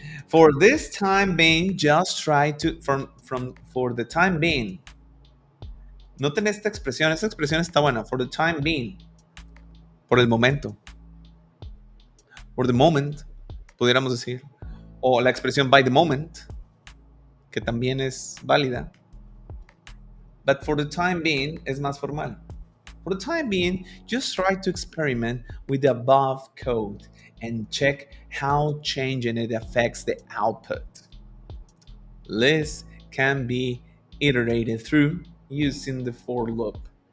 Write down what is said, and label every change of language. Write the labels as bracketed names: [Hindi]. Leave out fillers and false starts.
[English] For this time being, just try to for the time being. [Spanish] Noten esta expresión está buena. [English] For the time being. [Spanish] Por el momento. [English] For the moment, [Spanish] pudiéramos decir. O la expresión [English] by the moment, [Spanish] que también es válida. [English] But for the time being [Spanish] es más formal. [English] For the time being, just try to experiment with the above code and check how changing it affects the output. Lists can be iterated through using the for loop.